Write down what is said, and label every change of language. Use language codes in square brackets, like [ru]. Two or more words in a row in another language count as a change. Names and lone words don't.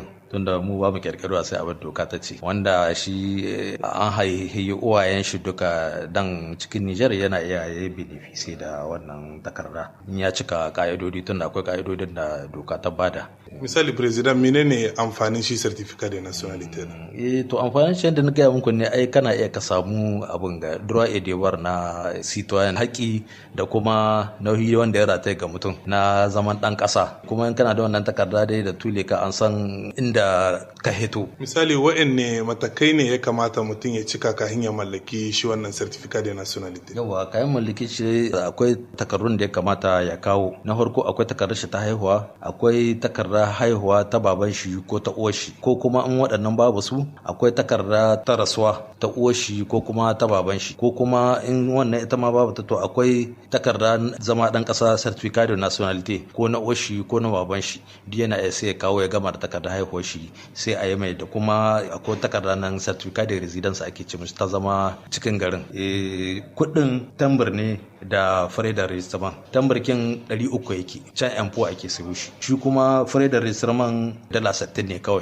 [ha] Tunda mu ba mu kirkirwa sai abin doka ta ce. Wanda shi an haihi uwayen shi duka dan cikin Nijar yana iya yi benefice da wannan takarda. In ya cika ka'idodi tunda akwai ka'idodin da doka ta bada. Misali president menene amfanin shi [fr] certificate de nationalité? [ha] To amfanin shi da na gaya muku ne ai kana iya ka samu abin ga [fr] droit et devoir [ha] na citoyen haƙi da kuma nauyi wanda ya rataye ga mutum na zaman dan ƙasa. Kuma in kana da wannan takarda dai da tule ka an san inda ka hito. Misali wa'anne matakai ne ya kamata mutum ya cika kafin ya mallaki shi wannan [fr] certificate de nationalité? [ha] Yawa kayan mallaki shi akwai takardun da ya kamata ya kawo. Na farko akwai takardar shi ta haihuwa, akwai takardar haihuwa ta baban shi ko ta uwar shi, ko kuma in waɗannan babu su akwai takarda ta rasuwa ta uwar shi ko kuma ta baban shi, ko kuma in wannan ita ma babu ta to akwai takarda zama dan ƙasa [fr] certificate de nationalité [ha] ko na uwar shi ko na baban shi duk yana sai ya kawo ya gama da takardar haihuwar shi sai a yi mai. Da kuma akwai takarda nan [fr] certificate de residence [ha] ake ce mishi ta zama cikin garin. Kuɗin tambur ne da fare da registrement. Tambarkin 300 yake can M4 ake sayo shi, shi kuma fare da registrement dala 60 ne kawai.